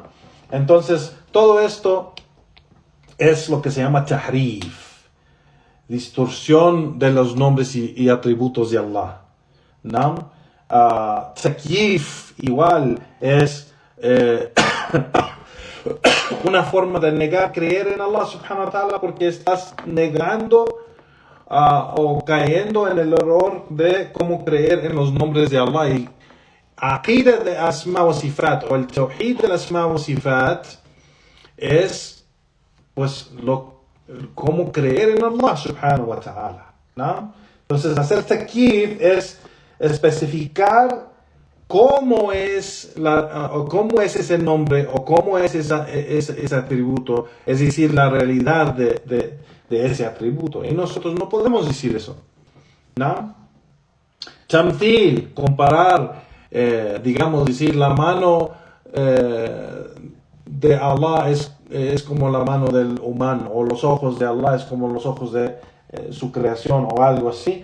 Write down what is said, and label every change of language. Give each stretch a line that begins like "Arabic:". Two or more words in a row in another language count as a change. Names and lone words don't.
Spanish: Entonces, todo esto es lo que se llama tahrif, distorsión de los nombres y atributos de Allah, ¿no? Takyif igual es una forma de negar creer en Allah
Arabic: سبحانه وتعالى,
Spanish: porque estás negando o cayendo en el error de cómo creer en los nombres de Allah. Y aqida de
Arabic: أسماء وصفات,
Spanish: o el tawhid de
Arabic: أسماء وصفات,
Spanish: es pues cómo creer en Allah
Arabic: سبحانه وتعالى,
Spanish: ¿no? Entonces, hacer takyif es especificar cómo es ese nombre o cómo es ese atributo, es decir, la realidad de ese atributo. Y nosotros no podemos decir eso, ¿no? Tamthil, comparar, decir la mano de Allah es como la mano del humano, o los ojos de Allah es como los ojos de su creación, o algo así.